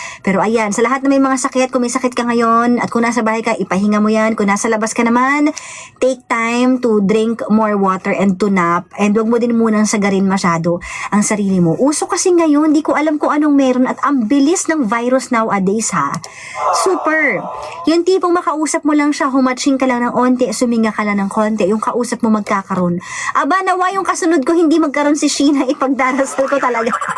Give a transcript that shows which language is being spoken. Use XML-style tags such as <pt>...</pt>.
<tl>Pero ayan, sa lahat na may mga sakit, kung may sakit ka ngayon, at kung nasa bahay ka, ipahinga mo yan. Kung nasa labas ka naman,</tl> <en>take time to drink more water and to nap.</en> <tl>And huwag mo din munang sagarin masyado ang sarili mo. Uso kasi ngayon, di ko alam kung anong meron at ang bilis ng virus nowadays ha. Super. Yung tipong makausap mo lang siya, humatching ka lang ng onti, suminga ka lang ng konti, yung kausap mo magkakaroon. Aba, nawa yung kasunod ko, hindi magkaroon si Sheena, ipagdarasal ko talaga.</tl>